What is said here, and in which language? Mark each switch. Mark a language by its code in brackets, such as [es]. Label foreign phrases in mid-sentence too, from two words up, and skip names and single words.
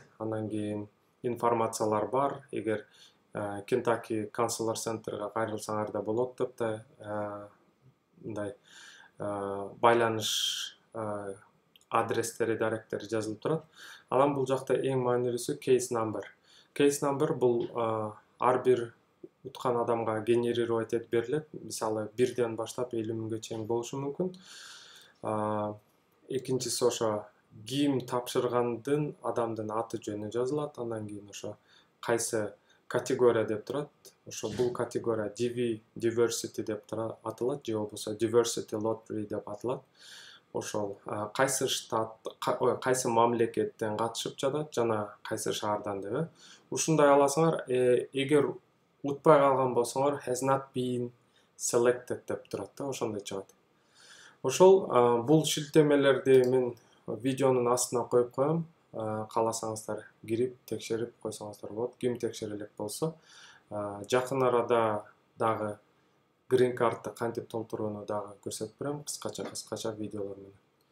[ky] Андан кийин информациялар бар. Эгер Kentucky Counselor Center'га кайрылсаңар да болот деп да мындай байланыш адрестери, даректери жазылып турат. Анан бул жакта эң маанилүүсү [en] case number. Case number [ky] бул ар бир уткан адамга генерировать этип берилет. Мисалы, 1ден баштап 50 миңге чейин болушу мүмкүн. Экинчиси ошо ким тапшыргандын адамдын аты жөнү жазылат. Андан кийин ошо кайсы категория деп турат. Ошо бул категория [en] DV diversity [ky] деп аталат, же болбосо [en] diversity lottery [ky] деп аталат. Ошол кайсы штат, кайсы мамлекеттен катышып жатат жана кайсы шаардан деп. Ушундай аласыңар. Эгер утпай калган болсоңор [en] has not been selected [ky] деп турат да, ошондой чыгат. Ошол бул шилтемелерди мен видеонун астына коюп коем. Кааласаңыздар кирип текшерип койсоңуздар болот. Ким текшере элек болсо, жакын арада дагы грин картты кантип толтурууну дагы көрсөтүп берем, кыскача видеолор менен.